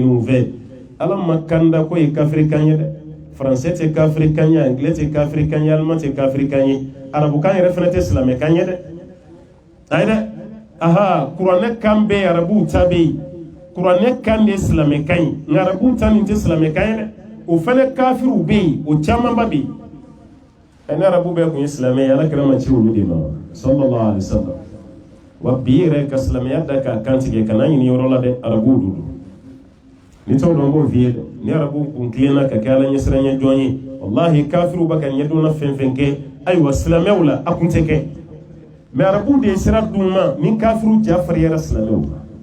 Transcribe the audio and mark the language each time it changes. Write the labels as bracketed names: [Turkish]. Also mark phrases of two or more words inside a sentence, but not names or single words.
[Bambara] u fɛ ala ma kanda ko ye kafirikan ye dɛ français tɛ kafirikan ye anglais tɛ kafirikan ye allemand tɛ kafirikan ye arabukan yɛrɛ fana tɛ silamɛkan ye dɛ ayi dɛ aha kuranɛ kan bɛ yen arabuw ta bɛ yen kuranɛ kan de ye silamɛkan ye nka arabuw ta nin tɛ silamɛkan ye dɛ o fana kafiriw bɛ yen o camanba bɛ yen ɛni arabu bɛɛ tun ye silamɛ ye ala kɛra ma ci olu de ma [Arabic] صلى الله عليه وسلم [Bambara] wa bi yɛrɛ ka silamɛya da k'a kantigɛ ka n'a ɲini yɔrɔ la dɛ arabuw do ni t'o dɔn b'o f'i ye dɛ ni arabuw kun tilenna ka kɛ ala ɲɛsiranɲɛ jɔn ye wallahi kafiriw bɛ ka ɲɛdonna fɛn fɛn kɛ ayiwa silamɛw la a kun tɛ kɛ mɛ arabuw de ye sira d'u ma ni kafiriw ja fariyara silamɛw la